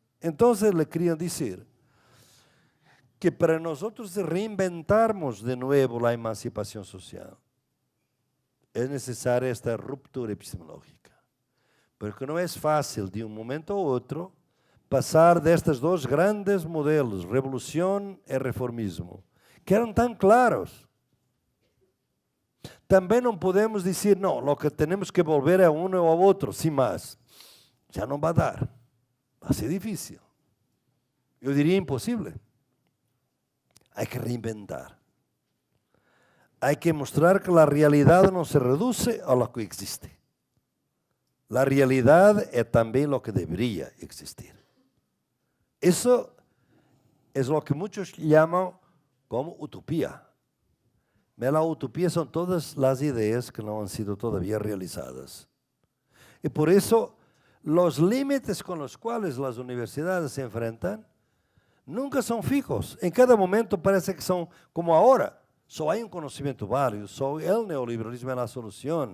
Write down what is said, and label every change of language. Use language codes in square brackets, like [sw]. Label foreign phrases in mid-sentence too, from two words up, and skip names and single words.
[es] Entonces le quería decir que para nosotros reinventarmos de nuevo la emancipación social, es necesaria esta ruptura epistemológica. Porque no es fácil de un momento a otro pasar de estos dos grandes modelos, revolución y reformismo, que eran tan claros. [pt] Também não podemos dizer, não, [es] lo que [pt] temos que [es] volver a uno [pt] ou a outro, sem mais. Já não vai dar. Vai ser difícil. Eu diria impossível. Há que reinventar. Há que mostrar que a realidade não se reduz a [es] lo que [pt] existe. A realidade é também [es] lo que [pt] deveria existir. Isso é o que muitos chamam como utopia. [es] La utopía son todas las ideas que no han sido todavía realizadas. Y por eso los límites con los cuales las universidades se enfrentan nunca son fijos. En cada momento parece que son como ahora. Solo hay un conocimiento válido, solo el neoliberalismo es la solución.